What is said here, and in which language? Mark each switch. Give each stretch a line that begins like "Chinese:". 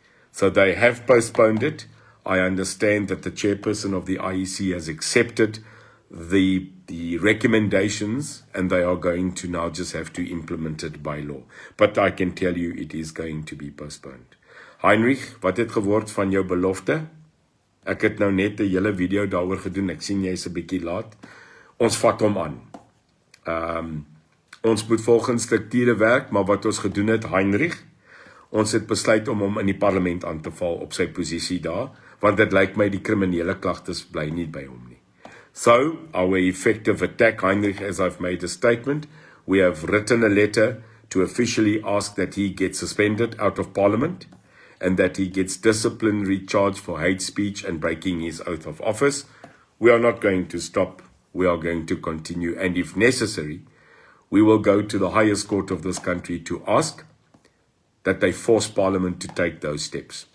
English: So they have postponed it. I understand that the chairperson of the IEC has accepted the recommendations, and they are going to now just have to implement it by law. But I can tell you it is going to be postponed.
Afrikaans: Heinrich, wat het geword van jou belofte? Ek het nou net 'n hele video daaroor gedoen. Ek sien jy's 'n bietjie laat. Ons vat hom aan. Ons moet volgens strukture werk, maar wat ons gedoen het, Heinrich, ons het besluit om hom in die parlement aan te val op sy posisie daar, want dit lyk my die kriminele klagtes bly nie by hom nie.
English: So, our effective attack, Heinrich, as I've made a statement, we have written a letter to officially ask that he gets suspended out of parliament and that he gets disciplinary charge for hate speech and breaking his oath of office. We are not going to stop. We are going to continue. And if necessary, we will go to the highest court of this country to ask that they force parliament to take those steps.